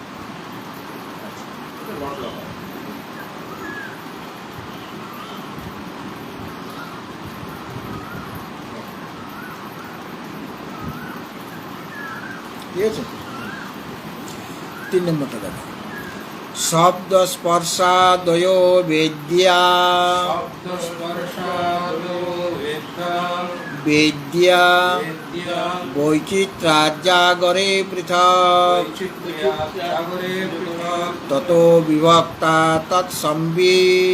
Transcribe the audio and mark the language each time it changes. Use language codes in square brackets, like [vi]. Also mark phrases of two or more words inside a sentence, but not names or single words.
[bn] এটা বদলা হয়। ঠিক আছে। 3 নম্বরটা দেখো, [sa] শব্দ স্পর্শাদয় বেদ্যা শব্দ স্পর্শাদো বেদ্যা বেদ্যা বেদ্যা বৈচিত্র্যাজাগরে পৃথক বৈচিত্র্যাজাগরে পৃথক ততো বিভক্তা তৎসংবিত